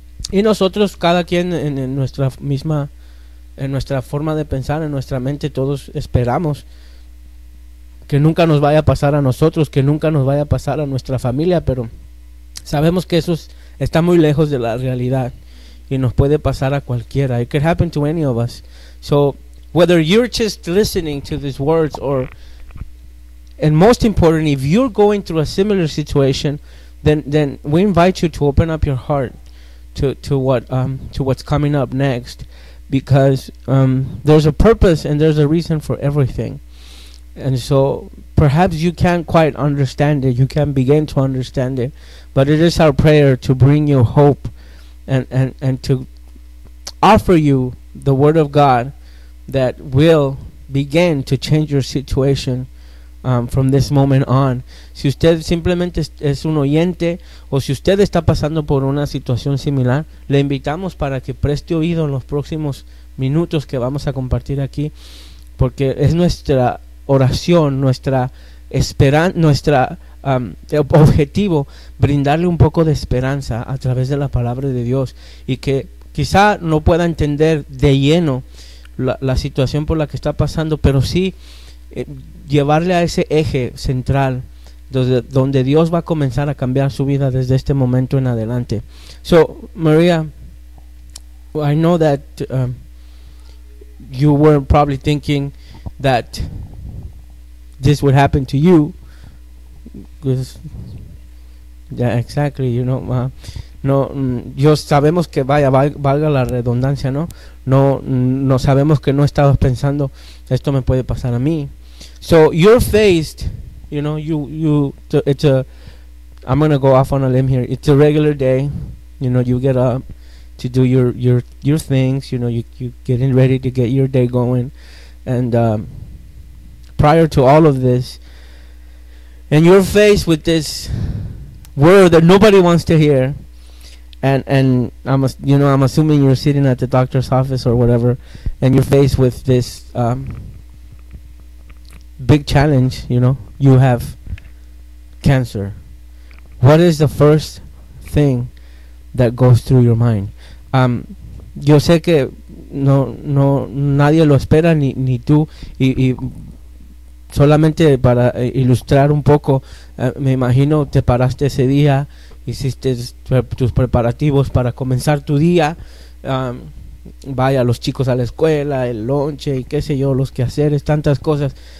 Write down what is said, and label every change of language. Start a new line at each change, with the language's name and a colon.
Spanish: Y nosotros, cada quien en nuestra forma de pensar, en nuestra mente, todos esperamos que nunca nos vaya a pasar a nosotros, que nunca nos vaya a pasar a nuestra familia, pero sabemos que eso está muy lejos de la realidad y nos puede pasar a cualquiera.
English: It could happen to any of us. So, whether you're just listening to these words or, and most important, if you're going through a similar situation, then we invite you to open up your heart to what's coming up next, because there's a purpose and there's a reason for everything. And so perhaps you can't quite understand it, you can't begin to understand it, but it is our prayer to bring you hope and to offer you the Word of God that will begin to change your situation From this moment on.
Spanish: Si usted simplemente es un oyente o si usted está pasando por una situación similar, le invitamos para que preste oído en los próximos minutos que vamos a compartir aquí, porque es nuestra oración, nuestra esperanza, nuestra objetivo, brindarle un poco de esperanza a través de la palabra de Dios, y que quizá no pueda entender de lleno la situación por la que está pasando, pero sí llevarle a ese eje central donde Dios va a comenzar a cambiar su vida desde este momento en adelante.
English: So, Maria, I know that you were probably thinking that this would happen to you. Yeah, exactly, you know,
Spanish: no, Dios, sabemos que valga la redundancia, ¿no? No sabemos que no estabas pensando, esto me puede pasar a mí.
English: So you're faced, you know, I'm going to go off on a limb here. It's a regular day, you know, you get up to do your things, you know, you getting ready to get your day going. And prior to all of this, and you're faced with this word that nobody wants to hear, and I'm assuming you're sitting at the doctor's office or whatever, and you're faced with this big challenge, you know, you have cancer. What is the first thing that goes through your mind?
Spanish: Yo sé que no nadie lo espera, ni tú, y solamente para ilustrar un poco, me imagino te paraste ese día, hiciste tus preparativos para comenzar tu día, vaya, los chicos a la escuela, el lunch y qué sé yo, los quehaceres, tantas cosas.